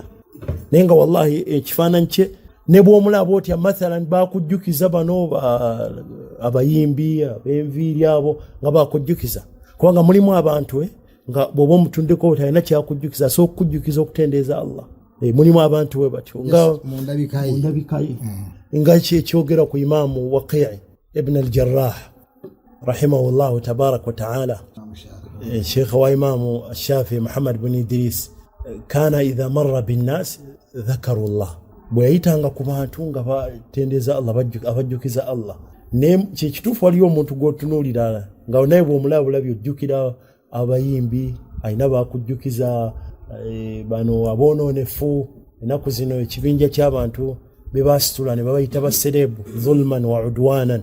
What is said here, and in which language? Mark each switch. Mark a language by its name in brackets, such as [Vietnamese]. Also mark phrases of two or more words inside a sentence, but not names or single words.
[Ganda] Naye nga wallahi ekifaananyi kye ne bw'omulaba otya mathalan baakujjukiza bano abayimbi ab'enviiri abo nga baakujjukiza kubanga mulimu abantu nga bw'oba omutundeko talina kyakujjukiza asobola okukujjukiza okutendeeza Allah. Mulimu abantu we batyo nga mundabikaye nga kyogera ku Imaamu Waqi' ibn al-Jarrah [Arabic] رحمه الله تبارك وتعالى. Sheikh wa Imaamu Shafi'i Muhammad ibn Idris كان إذا مر بالناس ذكروا الله, [Ganda] bwe yayitanga ku bantu nga batendeeza Allah abajjukiza Allah. Ne kyekituufu waliyo omuntu gw'otunuulira nga naye bw'omulaba bulabye ojjukira abayimbi ayina baakujjukiza bano aboononefu. Ennaku zino ekibinja ky'abantu be baasitula ne babayita baserebu [Arabic] ظلما وعدوانا.